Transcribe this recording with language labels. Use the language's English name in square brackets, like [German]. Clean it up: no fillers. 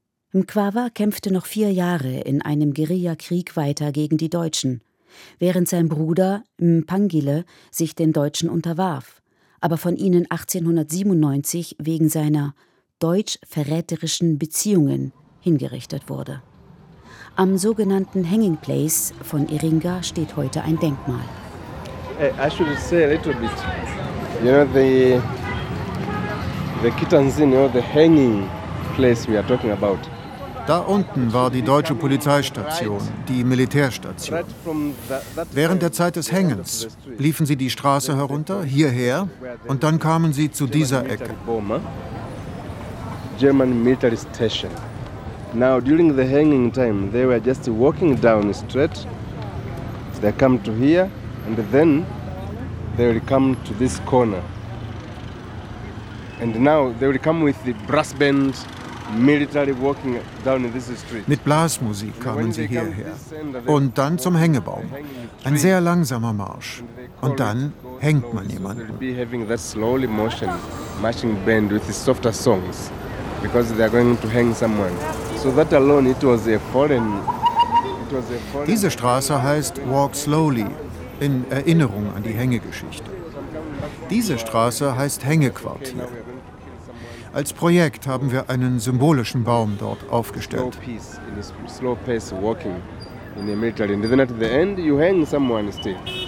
[German] Mkwawa kämpfte noch 4 Jahre in einem Guerillakrieg weiter gegen die Deutschen, während sein Bruder Mpangile sich den Deutschen unterwarf, aber von ihnen 1897 wegen seiner deutsch-verräterischen Beziehungen hingerichtet wurde. Am sogenannten Hanging Place von Iringa steht heute ein Denkmal. [English] I should say a little bit. You know, the Kitanzin, you know, the hanging place we are talking about. [German] Da unten war die deutsche Polizeistation, die Militärstation. Während der Zeit des Hängens liefen sie die Straße herunter, hierher, und dann kamen sie zu dieser Ecke. [English] German military station. Now during the hanging time, they were just walking down the street. They come to here and then they will come to this corner. And now they will come with the brass band, military walking down this street. [German] Mit Blasmusik kamen sie hierher und dann zum Hängebaum. Ein sehr langsamer Marsch und dann hängt man jemanden. [English] Be having that slowly motion, marching band with the softer songs. Because they are going to hang someone. So that alone, it was a fallen. [German] Diese Straße heißt Walk Slowly, in Erinnerung an die Hängegeschichte. Diese Straße heißt Hängequartier. Als Projekt haben wir einen symbolischen Baum dort aufgestellt. [English] Slow pace walking in the military. And then at the end, you hang someone still.